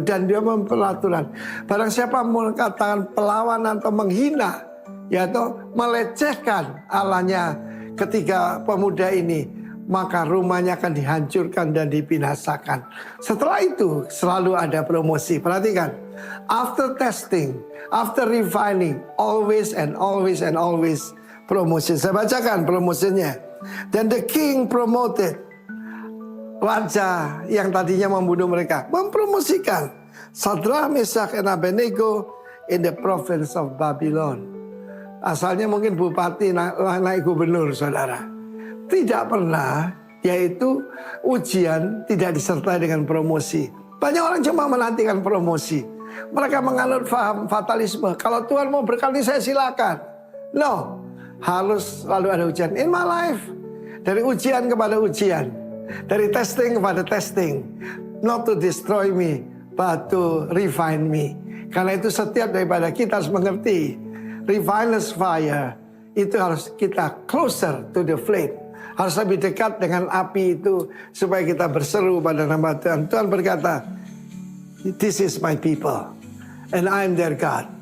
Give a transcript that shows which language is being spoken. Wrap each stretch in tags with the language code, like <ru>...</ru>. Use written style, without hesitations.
<id>Dan dia memperaturan, barang siapa mengatakan perlawanan atau menghina, yaitu melecehkan Allahnya ketiga pemuda ini, maka rumahnya akan dihancurkan dan dibinasakan. Setelah itu selalu ada promosi.</id> <en>Perhatikan, after testing, after refining, always and always and always promosi.</en> <id>Saya bacakan promosinya.</id> <en>Then the king promoted,</en> <id>raja yang tadinya membunuh mereka mempromosikan Sadrak, Mesak, dan Abednego</id> <en>in the province of Babylon.</en> <id>Asalnya mungkin bupati naik gubernur, saudara. Tidak pernah, yaitu ujian tidak disertai dengan promosi. Banyak orang cuma menantikan promosi. Mereka menganut faham fatalisme. Kalau Tuhan mau berkati saya silakan. No, harus selalu ada ujian.</id> <en>In my life,</en> <id>dari ujian kepada ujian, dari testing kepada testing.</id> <en>Not to destroy me, but to refine me.</en> <id>Karena itu setiap daripada kita harus mengerti, refiner's fire itu harus kita</id> <en>closer to the flame.</en> <id>Harus lebih dekat dengan api itu supaya kita berseru pada nama Tuhan. Tuhan berkata,</id> <en>this is my people and I am their God.</en>